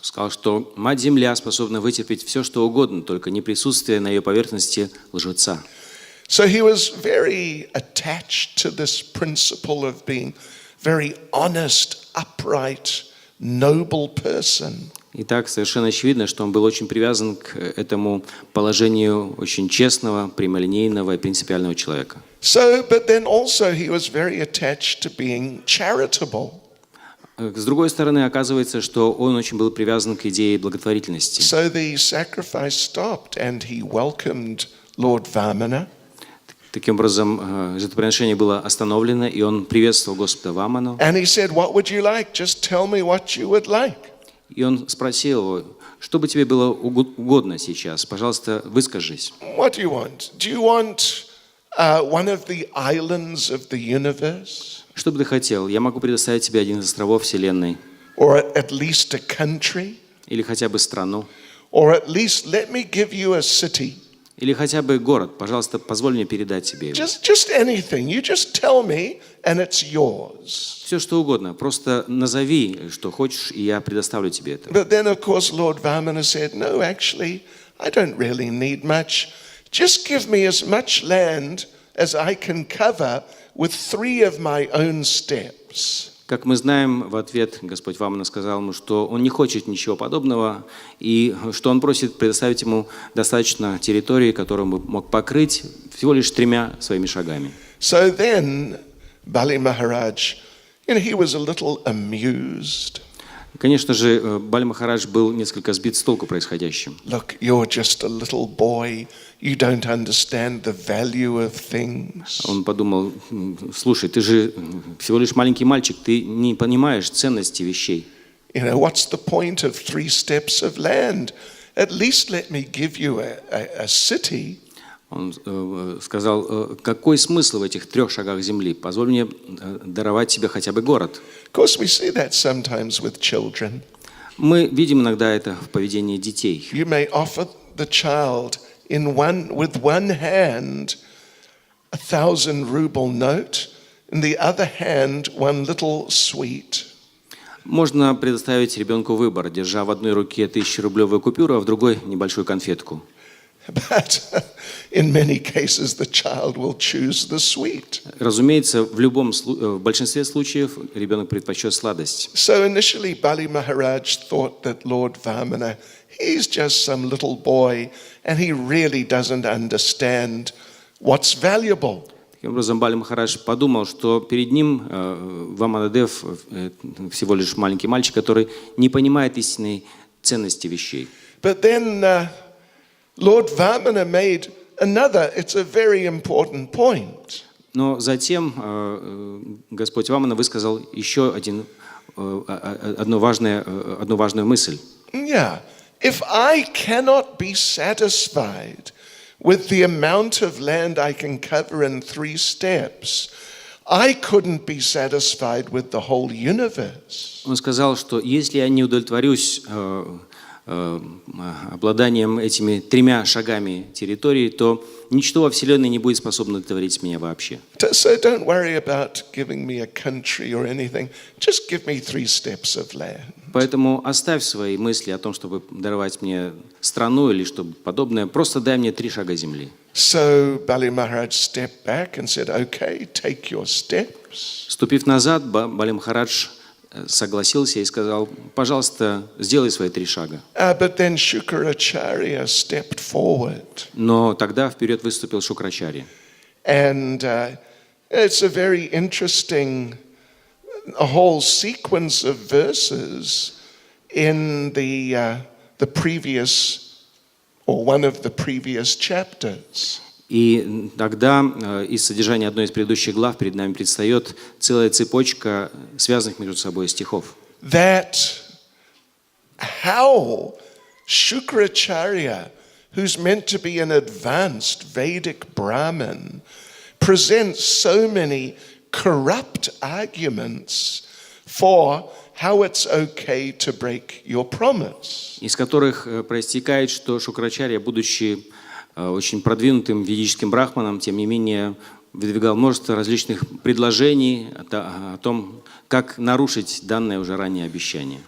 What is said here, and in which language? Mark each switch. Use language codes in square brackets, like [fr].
[ru] Сказал, что Мать-Земля способна вытерпеть все, что угодно, только не присутствие на ее поверхности лжеца. [en] So he was very attached to this principle of being very honest, upright, noble person. [ru] Итак, совершенно очевидно, что он был очень привязан к этому положению очень честного, прямолинейного и принципиального человека. [en] So, but then also he was very attached to being charitable. [ru] С другой стороны, оказывается, что он очень был привязан к идее благотворительности. [en] So the sacrifice stopped and he welcomed Lord Vamana. [ru] Таким образом, жертвоприношение было остановлено, и он приветствовал Господа Ваману. [en] And he said, what would you like? Just tell me what you would like. [ru] И он спросил его, что бы тебе было угодно сейчас? Пожалуйста, выскажись. [en] What do you want? Do you want one of the islands of the universe? [ru] Что бы ты хотел? Я могу предоставить тебе один из островов Вселенной. [en] Or at least a country? [ru] Или хотя бы страну. [en] Or at least let me give you a city. [ru] Или хотя бы город. Пожалуйста, позволь мне передать тебе его. [en] Just anything. You just tell me and it's yours. [ru] Все, что угодно. Просто назови, что хочешь, и я предоставлю тебе это. [en] But then, of course, Lord Vamana said, no, actually, I don't really need much. Just give me as much land as I can cover with 3 of my own steps. [ru] Как мы знаем, в ответ Господь Вамана сказал ему, что он не хочет ничего подобного, и что он просит предоставить ему достаточно территории, которую он мог покрыть всего лишь 3 своими шагами. [en] So then, Bali Maharaj, he was a little amused. [ru] Конечно же, Бали Махарадж был несколько сбит с толку происходящим. [en] Look, you're just a little boy. You don't understand the value of things. [ru] Он подумал, слушай, ты же всего лишь маленький мальчик, ты не понимаешь ценности вещей. [en] What's the point of 3 steps of land? At least let me give you a city. [ru] Он сказал, какой смысл в этих 3 шагах земли? Позволь мне даровать тебе хотя бы город. [en] Of course, we see that sometimes with children. [ru] Мы видим иногда это в поведении детей. [en] You may offer the child with one hand 1,000-ruble note, in the other hand one little sweet. [ru] Можно предоставить ребенку выбор, держа в одной руке 1000-рублевую купюру, а в другой небольшую конфетку. [en] But in many cases, the child will choose the sweet. [ru] Разумеется, в большинстве случаев ребенок предпочтет сладость. [en] So initially, Bali Maharaj thought that Lord Vamana, he's just some little boy, and he really doesn't understand what's valuable. [ru] Таким образом, Бали Махарадж подумал, что перед ним Ваманадев всего лишь маленький мальчик, который не понимает истинной ценности вещей. [en] But then Lord Vamana made another, it's a very important point. [ru] Но затем Господь Вамана высказал еще одну важную мысль. [en] Yeah, if I cannot be satisfied with the amount of land I can cover in 3 steps, I couldn't be satisfied with the whole universe. [ru] Он сказал, что если я не удовлетворюсь обладанием этими 3 шагами территории, то ничто во Вселенной не будет способно удовлетворить меня вообще. [en] So don't worry about giving me a country or anything. Just give me 3 steps of land. [ru] Поэтому оставь свои мысли о том, чтобы даровать мне страну или что-то подобное. Просто дай мне 3 шага земли. [en] So Bali Maharaj stepped back and said, okay, take your steps. [ru] Ступив назад, Бали Махарадж согласился и сказал: пожалуйста, сделай свои 3 шага. [en] But then Shukracharya stepped forward. [ru] Но тогда вперед выступил Шукрачарья. [en] And it's a very interesting a whole sequence of verses in the previous, or one of the previous chapters. [ru] И тогда из содержания одной из предыдущих глав перед нами предстает целая цепочка связанных между собой стихов. [en] That how Shukracharya, who's meant to be an advanced Vedic Brahmin, presents so many corrupt arguments for how it's okay to break your promise. [ru] Из которых проистекает, что Шукрачарья, будучи очень продвинутым ведическим брахманом, тем не менее выдвигал множество различных предложений о том, как нарушить данное уже ранее обещание.